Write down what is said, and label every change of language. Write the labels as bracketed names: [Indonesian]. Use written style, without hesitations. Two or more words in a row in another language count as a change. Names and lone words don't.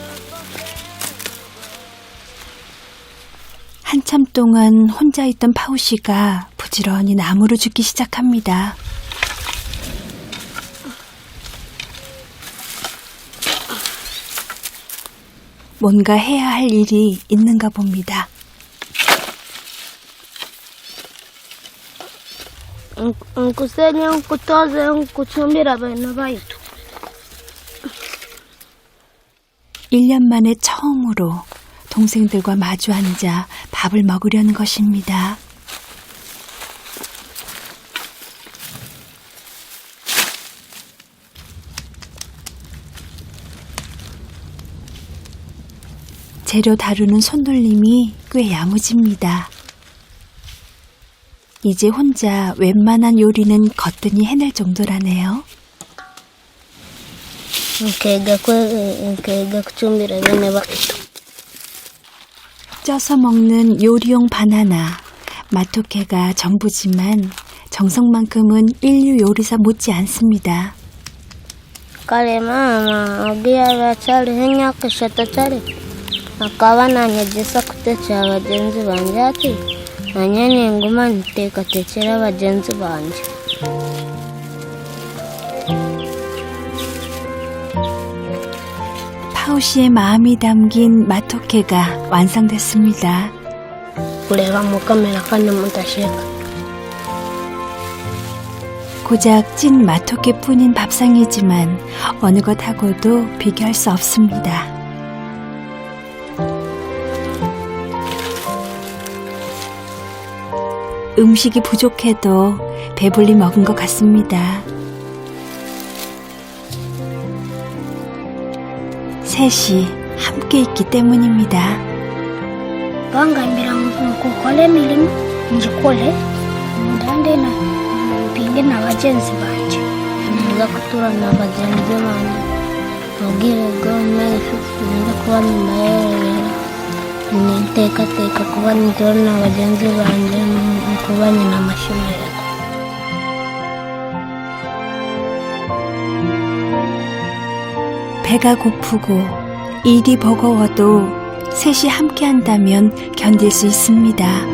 [Korean] 한참 동안 혼자 있던 파우씨가 부지런히 나무를 줍기 시작합니다. 뭔가 해야 할 일이 있는가 봅니다. [Nyankole] Nkusenya nkutoze nkuchumbira bana baitu [Korean] 1년 만에 처음으로 동생들과 마주 앉아 밥을 먹으려는 것입니다. 재료 다루는 손놀림이 꽤 야무집니다. 이제 혼자 웬만한 요리는 거뜬히 해낼 정도라네요. [Nyankole] nkega kuchumbira bana baitu [Korean] 쪄서 먹는 요리용 바나나, 마토케가 전부지만 정성만큼은 인류 요리사 못지 않습니다. [Nyankole] kale mama ogira bakyali enyakishatu kyali akaba nanyegesa kutekera bagenzi banje ati nanye ninguma niteekateekera bagenzi banje [Korean] 파우씨의 마음이 담긴 마토케가 완성됐습니다. [Nyankole] kureba mu kamera kandi mutasheeka [Korean] 고작 찐 마토케뿐인 밥상이지만 어느 것하고도 비교할 수 없습니다. 음식이 부족해도 배불리 먹은 것 같습니다. 셋이 함께 있기 때문입니다. [Nyankole] bangambira nkukole emirimu ngikole ndande mpinge na bagenzi banje nza kutura na bagenzi banje ogire gomefu nza kuba nyumayerera niteekateeka kuba nitura na bagenzi banje kuba nyina amashemererwa [Korean] 배가 고프고 일이 버거워도 셋이 함께 한다면 견딜 수 있습니다.